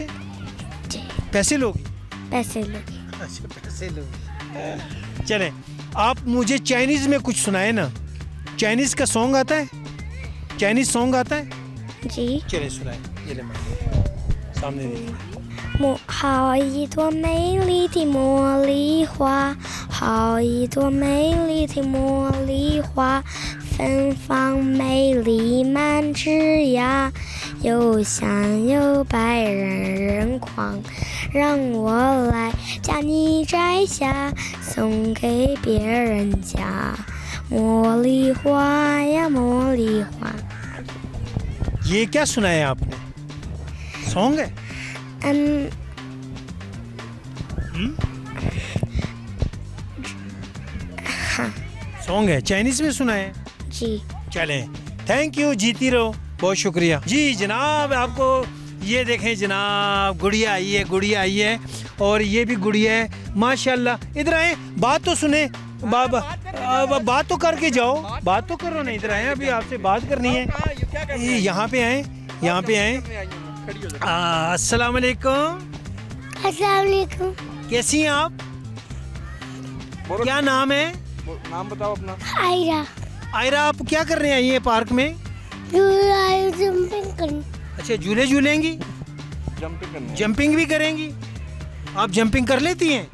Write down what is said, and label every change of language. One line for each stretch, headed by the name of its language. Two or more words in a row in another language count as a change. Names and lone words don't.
Hindi: जी। पैसे लोगी? पैसे लोगी। अच्छा, पैसे लोगी। चलें, आप मुझे चाइनीज़ में कुछ सुनाए ना। चाइनीज़ का सॉन्ग आता है?
English: Chinese song
Hindi: आता है? जी। चलिए सुनाए। ये ले सामने देखिए।
Chinese: 好一朵美丽的茉莉花，好一朵美丽的茉莉花，芬芳美丽满枝桠，又香又白人人狂。让我来将你摘下，送给别人家。茉莉花呀，茉莉花。
Hindi: ये क्या सुनाया आपने? सॉन्ग है? हाँ। सॉन्ग है, चाइनीज में सुना है? जी। चलें,
English: thank you,
Hindi: जीती रहो, बहुत शुक्रिया जी जनाब। आपको ये देखें जनाब, गुड़िया आई है, गुड़िया आई है, और ये भी गुड़िया है माशाल्लाह। इधर आए, बात तो सुने, बात तो करके जाओ, बात तो करो ना। इधर आए, अभी आपसे बात करनी है। यहाँ पे आए, यहाँ पे आए।
Arabic: السلام عليكم. السلام عليكم.
Hindi: कैसी हैं आप? क्या नाम है? नाम बताओ अपना। आयरा। आयरा, आप क्या कर रहे हैं ये पार्क में? जंपिंग करनी। अच्छा, झूले झूलेंगी? जंपिंग करनी। जंपिंग भी करेंगी? आप जंपिंग कर लेती हैं?